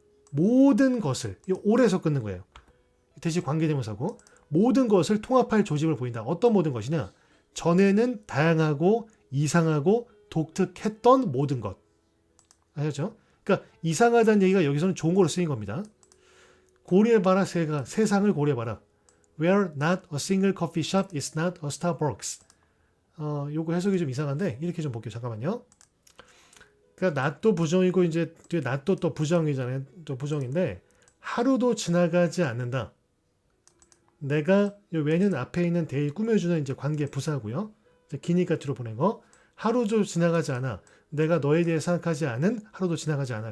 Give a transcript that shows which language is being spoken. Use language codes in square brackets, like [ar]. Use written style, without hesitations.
[ko] 모든 것을, 이 올에서 끊는 거예요. 대시 관계대명사고 모든 것을 통합할 조짐을 보인다. 어떤 모든 것이냐? 전에는 다양하고 이상하고 독특했던 모든 것. 아셨죠? 그러니까 이상하다는 얘기가 여기서는 좋은 거로 쓰인 겁니다. 고려해봐라 세상을 고려해봐라. [en] Where not a single coffee shop is not a Starbucks. [ko] 요거 해석이 좀 이상한데 이렇게 좀 볼게요. 잠깐만요. 그러니까 not도 부정이고 이제 뒤에 not도 또 부정이잖아요. 또 부정인데 하루도 지나가지 않는다. 내가 왜는 앞에 있는 대의 꾸며주는 이제 관계 부사고요. 기니까 뒤로 보낸 거. 하루도 지나가지 않아. 내가 너에 대해 생각하지 않은 하루도 지나가지 않아.